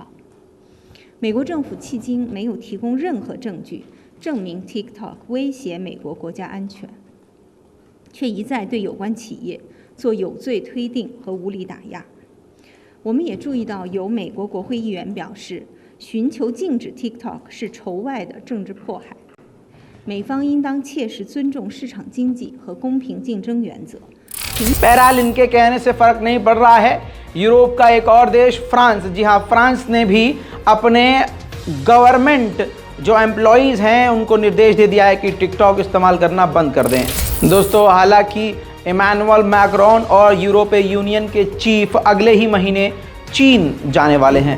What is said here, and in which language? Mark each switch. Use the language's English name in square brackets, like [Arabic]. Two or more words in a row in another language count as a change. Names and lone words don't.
[Chinese] 美国政府迄今没有提供任何证据证明 TikTok 威胁美国国家安全，却一再对有关企业做有罪推定和无理打压。我们也注意到，有美国国会议员表示，寻求禁止 TikTok 是仇外的政治迫害，美方应当切实尊重市场经济和公平竞争原则。 [Hindi] बहरहाल इनके कहने से फर्क नहीं पड़ रहा है। यूरोप का एक और देश फ्रांस, जी हाँ, फ्रांस ने भी अपने गवर्नमेंट जो एम्प्लॉयज़ हैं उनको निर्देश दे दिया है कि टिकटॉक इस्तेमाल करना बंद कर दें। दोस्तों, हालांकि इमैनुअल मैक्रोन और यूरोपीय यूनियन के चीफ अगले ही महीने चीन जाने वाले हैं।